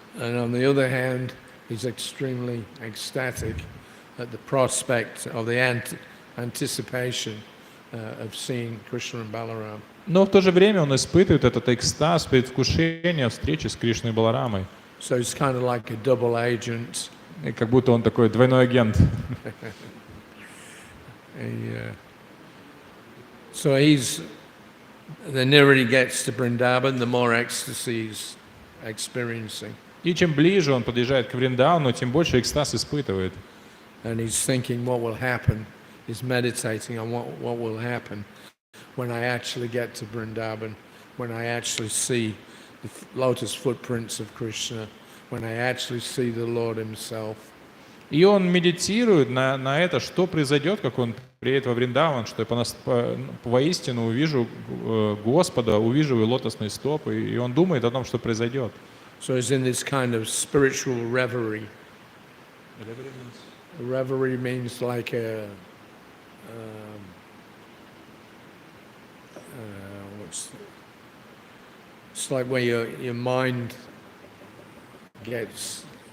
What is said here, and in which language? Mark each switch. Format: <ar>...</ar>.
<en>And on the other hand, he's extremely ecstatic at the prospect of the anticipation of seeing Krishna and Balaram.</en> <ru>Но в то же время он испытывает этот экстаз, предвкушение встречи с Кришной и Баларамой.</ru> <en>So he's kind of like a double agent.</en> <ru>И как будто он такой двойной агент.</ru> <en>So the nearer he gets to Vrindavan, the more ecstasy he's experiencing.</en> <ru>И чем ближе он подъезжает к Вриндавану, тем больше экстаз испытывает.</ru> <en>And he's thinking what will happen. He's meditating on what will happen when I actually get to Vrindavan, when I actually see the lotus footprints of Krishna, when they actually see the Lord Himself.</en> <ru>И он медитирует на это, что произойдет, как он приедет во Вриндаван, что я воистину увижу Господа, увижу его лотосные стопы, и он думает о том, что произойдет.</ru> <en>So he's in this kind of spiritual reverie. Reverie means like it's like where your mind gets</en>